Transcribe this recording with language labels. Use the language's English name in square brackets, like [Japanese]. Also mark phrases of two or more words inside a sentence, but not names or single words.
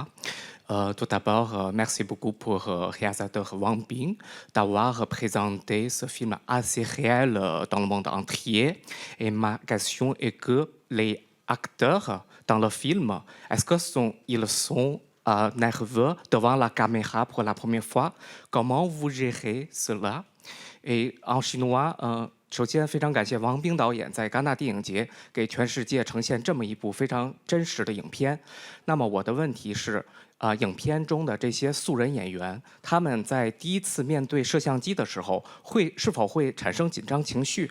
[French] Tout d'abord, merci beaucoup pour réalisateur Wang Bing d'avoir présenté ce film assez réel dans le monde entier. Et ma question est que les acteurs dans le film, est-ce qu'ils sont nerveux devant la caméra pour la première fois? Comment vous gérez cela? Et en chinois, [Chinese] 首先非常感谢王冰导演在戛纳电影节给全世界呈现这么一部非常真实的影片。那么我的问题是，影片中的这些素人演员，他们在第一次面对摄像机的时候，是否会产生紧张情绪？